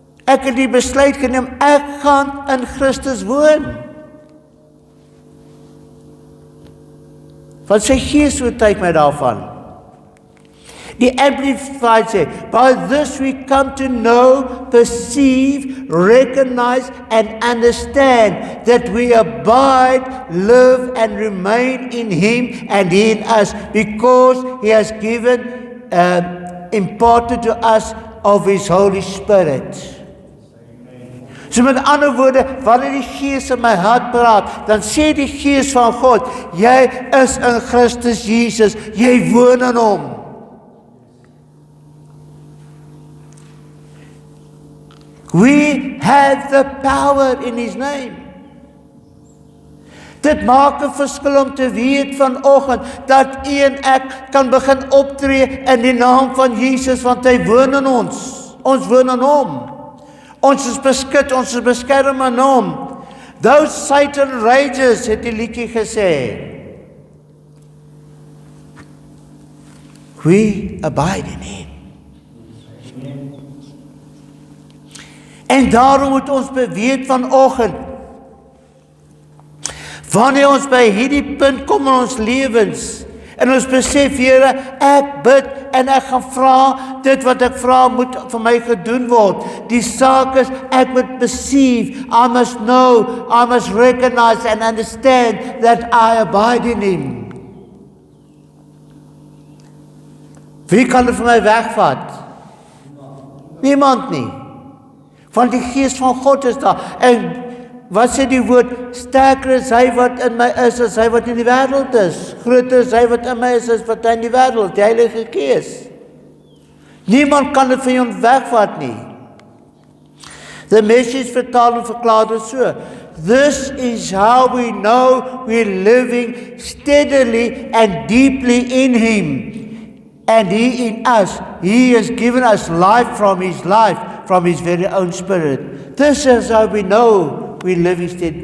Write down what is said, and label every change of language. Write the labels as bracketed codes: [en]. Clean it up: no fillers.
[af] Ek het die besluit geneem, ek gaan in Christus woon. Want sy gees oortuig my daarvan. Die Amplified sê, [en] by this we come to know, perceive, recognize and understand that we abide, live and remain in him and he in us, because he has given, imparted to us of his Holy Spirit. [af] So met ander woorde, wanneer die Gees in my hart praat, dan sê die Gees van God, jy is in Christus Jesus, jy woon in hom. [en] We have the power in his name. [af] Dit maak 'n verskil om te weet vanoggend dat u en ek kan begin optree in die naam van Jesus, want hy woon in ons. Ons woon in hom. Ons is beskut, ons is beskerm in hom. [en] Though Satan rages, [af] het die liedjie gesê. [en] We abide in him. [af] En daarom moet ons beweet vanoggend, wanneer ons by hierdie punt kom in ons lewens, en ons besef, Here, ek bid, en ek gaan vra, dit wat ek vra moet vir my gedoen word. Die saak is, ek moet perceive, [en] I must know, I must recognize and understand that I abide in him. [af] Wie kan dit vir my wegvat? Niemand nie. Want die Gees van God is daar. En wat sê die woord? Sterker is hy wat in my is, as hy wat in die wêreld is. Groter is hy wat in my is, as wat in die wêreld, die Heilige Gees. Niemand kan dit van jou wegvat nie. The Message vertaling verklaar dit so. [en] This is how we know we're living steadily and deeply in him. And he in us. He has given us life from his life, from his very own spirit. This is how we know we live instead.